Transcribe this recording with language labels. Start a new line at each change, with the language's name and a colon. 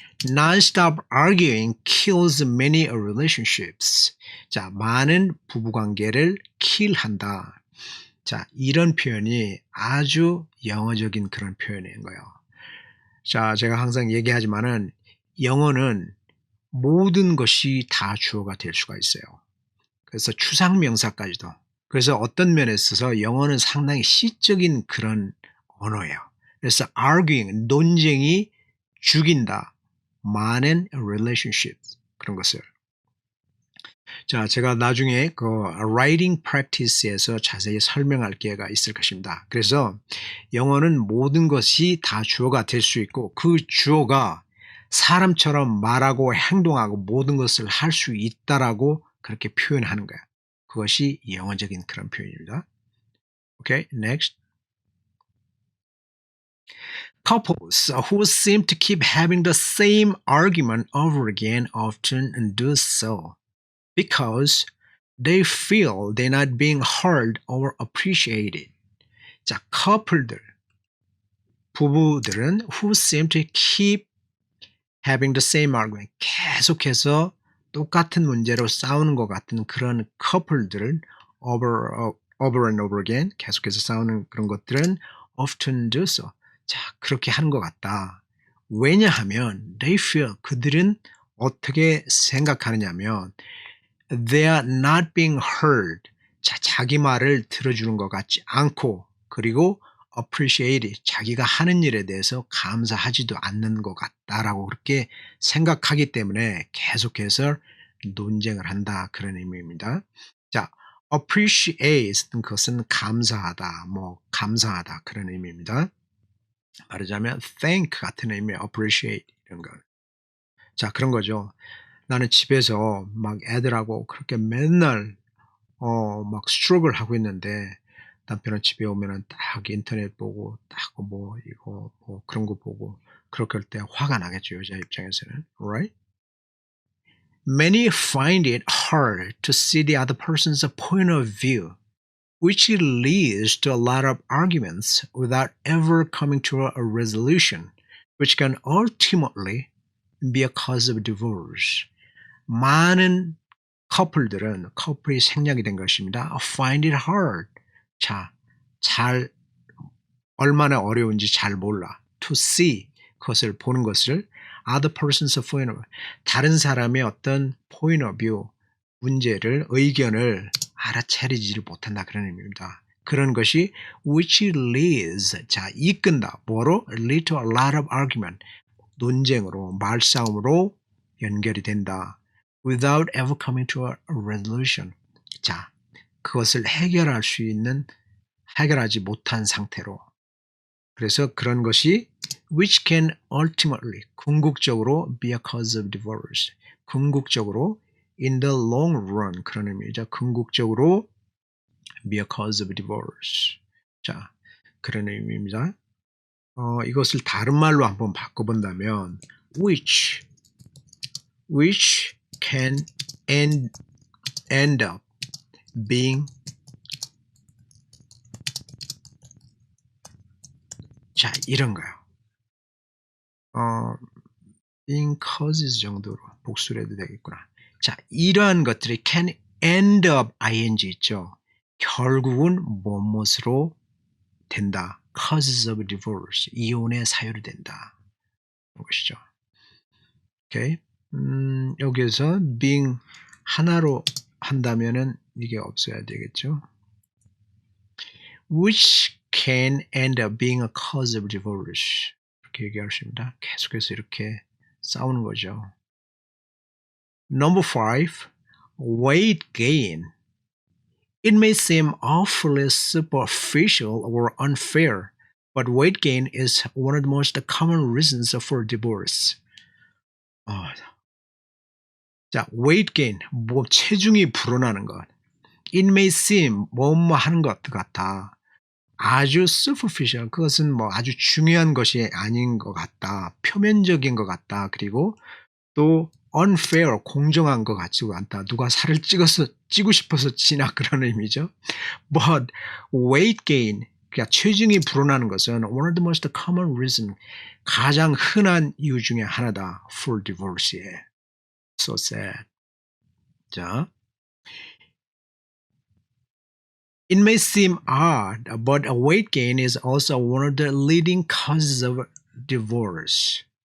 English: Non-stop arguing kills many relationships.
Korean: 자, 많은 부부관계를 kill한다. 자, 이런 표현이 아주 영어적인 그런 표현인 거예요. 자, 제가 항상 얘기하지만은 영어는 모든 것이 다 주어가 될 수가 있어요. 그래서 추상명사까지도. 그래서 어떤 면에 있어서 영어는 상당히 시적인 그런 언어예요. 그래서 arguing, 논쟁이 죽인다. 많은 relationships, 그런 것을. 자, 제가 나중에 그
English: writing practice
Korean: 에서 자세히 설명할 기회가 있을 것입니다. 그래서 영어는 모든 것이 다 주어가 될 수 있고 그 주어가 사람처럼 말하고 행동하고 모든 것을 할 수 있다라고 그렇게 표현하는 거야. 그것이 영어적인 그런 표현입니다.
English: Okay, next. Couples who seem to keep having the same argument over again often do so because they feel they're not being heard or appreciated.
Korean: 자, 커플들, 부부들은
English: who seem to keep having the same argument,
Korean: 계속해서 똑같은 문제로 싸우는 것 같은 그런 커플들은
English: over and over again,
Korean: 계속해서 싸우는 그런 것들은
English: often do so.
Korean: 자, 그렇게 하는 것 같다. 왜냐하면
English: they feel,
Korean: 그들은 어떻게 생각하느냐면
English: they are not being heard.
Korean: 자, 자기 말을 들어주는 것 같지 않고 그리고 appreciate, 자기가 하는 일에 대해서 감사하지도 않는 것 같다라고 그렇게 생각하기 때문에 계속해서 논쟁을 한다. 그런 의미입니다. 자, appreciate는 그것은 감사하다, 뭐 감사하다 그런 의미입니다. 말하자면 thank 같은 의미의 appreciate 이런 거. 자, 그런 거죠. 나는 집에서 막 애들하고 그렇게 맨날 막 스트럭을 하고 있는데 남편은 집에 오면은 딱 인터넷 보고 딱 뭐 이거 뭐 그런 거 보고 그렇게 할 때 화가 나겠죠, 여자 입장에서는.
English: Right? Many find it hard to see the other person's point of view, which leads to a lot of arguments without ever coming to a resolution, which can ultimately be a cause of divorce.
Korean: 많은 커플이 생략이 된 것입니다.
English: Find it hard.
Korean: 자, 얼마나 어려운지 잘 몰라.
English: To see,
Korean: 그것을 보는 것을
English: other person's point of view,
Korean: 다른 사람의 어떤
English: point of view,
Korean: 문제를, 의견을 알아차리지를 못한다. 그런 의미입니다. 그런 것이
English: which leads,
Korean: 자, 이끈다. 뭐로?
English: Lead to a lot of argument.
Korean: 논쟁으로, 말싸움으로 연결이 된다.
English: Without ever coming to a resolution.
Korean: 자, 그것을 해결하지 못한 상태로. 그래서 그런 것이
English: which can ultimately,
Korean: 궁극적으로
English: be a cause of divorce.
Korean: 궁극적으로
English: in the long run,
Korean: 그런 의미죠. 궁극적으로
English: be a cause of divorce.
Korean: 자, 그런 의미입니다. 이것을 다른 말로 한번 바꿔본다면
English: which can end up being,
Korean: 자, 이런 거요.
English: being causes
Korean: 정도로 복수를 해도 되겠구나. 자, 이러한 것들이
English: can end up ing
Korean: 있죠. 결국은 무엇으로 된다.
English: causes of divorce,
Korean: 이혼의 사유로 된다. 그런 것이죠. 오케이. 여기에서 being 하나로 한다면은 이게 없어야 되겠죠.
English: which can end up being a cause of divorce.
Korean: 이렇게 얘기할 수 있습니다. 계속해서 이렇게 싸우는 거죠.
English: Number 5, weight gain. It may seem awfully superficial or unfair, but weight gain is one of the most common reasons for divorce.
Korean: 자,
English: weight gain,
Korean: 체중이 불어나는 것.
English: It may seem,
Korean: 뭐뭐 하는 것 같아. 아주 superficial, 그것은 아주 중요한 것이 아닌 것 같다. 표면적인 것 같다. 그리고 또 unfair, 공정한 것 같지가 않다. 누가 살을 찌고 싶어서 찌나 그런 의미죠.
English: But weight gain,
Korean: 그러니까 체중이 불어나는 것은
English: one of the most common reason,
Korean: 가장 흔한 이유 중에 하나다.
English: For divorce에. So sad. 자, it may seem odd, but a weight gain is also one of the leading causes of divorce.